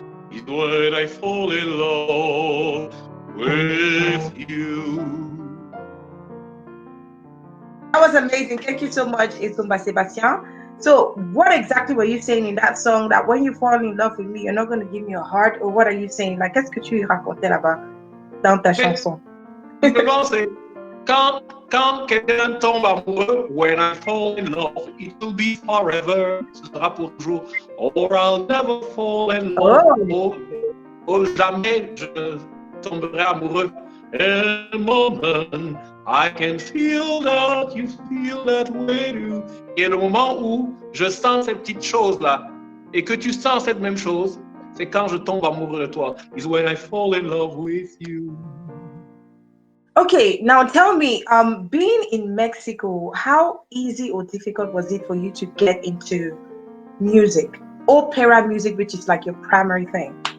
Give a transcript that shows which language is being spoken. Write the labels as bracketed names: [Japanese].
[English] It's when I fall in love with you. That was amazing. Thank you so much, Essomba Sebastien. So, what exactly were you saying in that song that when you fall in love with me, you're not going to give me a heart? Or what are you saying? [French] Like, qu'est-ce que tu racontais là-bas dans ta chanson? Simplement, c'est quand quelqu'un tombe amoureux, [English] when I fall in love, it will be forever. [French] Ce sera pour toujours. [English] Or I'll never fall in love. [French] Oh, jamais je tomberai amoureux. [English] In a moment, I can feel that you feel that way too. [French] Et le moment où je sens cette petite chose-là, et que tu sens cette même chose, c'est quand je tombe amoureux de toi. [English] Is when I fall in love with you. Okay, now tell me, being in Mexico, how easy or difficult was it for you to get into music, opera music, which is like your primary thing?